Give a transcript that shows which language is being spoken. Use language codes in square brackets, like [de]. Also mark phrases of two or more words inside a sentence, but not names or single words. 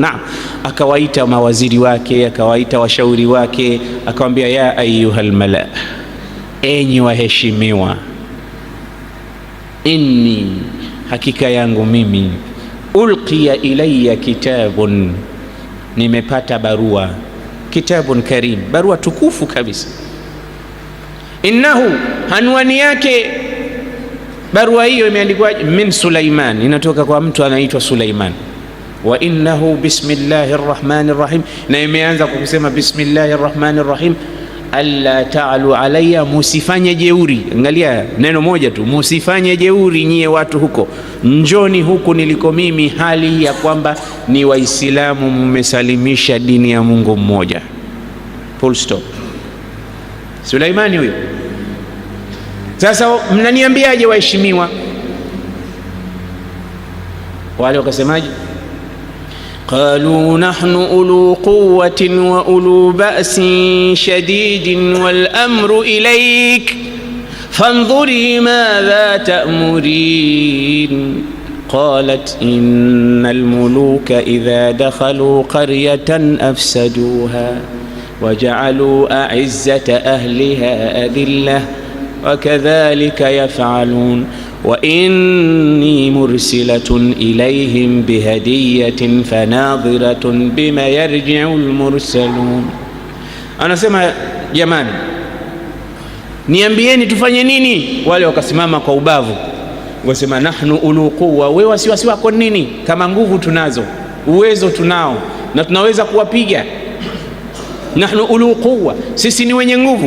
[sw] Na akawaita mawaziri wake, akawaita washauri wake, akamwambia [ar] يا أيها الملأ, [sw] enyi waheshimiwa, inni, hakika yangu mimi, [ar] أُلقي إليّ كتاب, [sw] nimepata barua, [ar] كتاب كريم, [sw] barua tukufu kabisa. Innahu, anwani yake barua hiyo imeandikwa min Sulaiman, inatoka kwa mtu anaitwa Sulaiman. [ar] وإنه بسم الله الرحمن الرحيم, [sw] na imeanza kwa kusema [ar] بسم الله الرحمن الرحيم ألا تعلوا علي, [sw] musifanye jeuri. Angalia neno moja tu, musifanye jeuri nyie watu huko, njoni huku niliko mimi, hali ya kwamba ni Waislamu, mmesalimisha dini ya Mungu mmoja. [en] Full stop. [sw] Sulaimani huyo. Sasa mnaniambiaje waheshimiwa? Wale wakasemaje? [ar] قالوا نحن أولو قوة وأولو بأس شديد والأمر إليك فانظري ماذا تأمرين. قالت إن الملوك إذا دخلوا قرية أفسدوها وجعلوا أعزة أهلها أذلة وكذلك يفعلون وإني مرسلة إليهم بهدية فناظرة بما يرجع المرسلون. [sw] Anasema jamani, niambieni tufanye nini? Wale wakasimama kwa ubavu, wasema [ar] نحن أولو قوة, [sw] wewe wasiwasi wako nini kama nguvu tunazo, uwezo tunao na tunaweza kuwapiga. [ar] نحن أولو قوة, [sw] sisi ni wenye nguvu.